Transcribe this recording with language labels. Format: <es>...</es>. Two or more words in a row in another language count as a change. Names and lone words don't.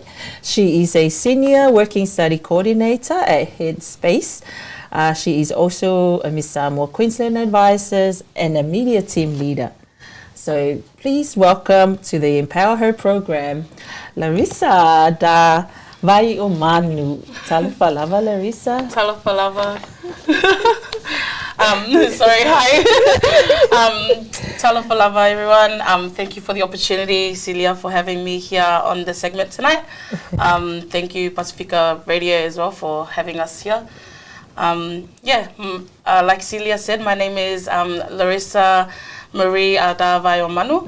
<en>She is a senior working study coordinator at Headspace. She is also a Miss Samoa Queensland advisors and a media team leader. So please welcome to the Empower Her program, Larissa da Vai o Manu.</en> <sm>Talofa lava, Larissa. Talofa lava.</sm> <en>Sorry, hi.</en> <sm>Talofa lava,</sm> <en>everyone. Thank you for the opportunity, Celia, for having me here on the segment tonight. Thank you, Pasifika Radio, as well, for having us here. Like Celia said, my name is Larissa Marie Ada Vaiomanu.</en>